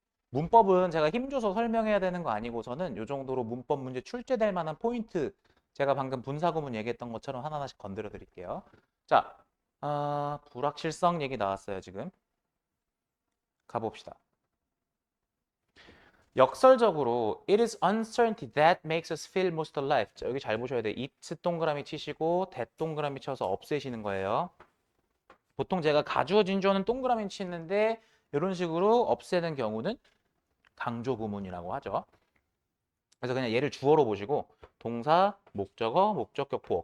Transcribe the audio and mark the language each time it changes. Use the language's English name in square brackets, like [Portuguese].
[Korean] 문법은 제가 힘줘서 설명해야 되는 거 아니고서는 이 정도로 문법 문제 출제될 만한 포인트 제가 방금 분사구문 얘기했던 것처럼 하나하나씩 건드려 드릴게요. 자, 불확실성 얘기 나왔어요 지금. 가봅시다. 역설적으로 [English] It is uncertainty that makes us feel most alive. [Korean] 자, 여기 잘 보셔야 돼요. it 동그라미 치시고 that 동그라미 쳐서 없애시는 거예요. 보통 제가 가주어 진주어는 동그라미 치는데 이런 식으로 없애는 경우는 강조 구문이라고 하죠. 그래서 그냥 얘를 주어로 보시고 동사, 목적어, 목적격, 보어.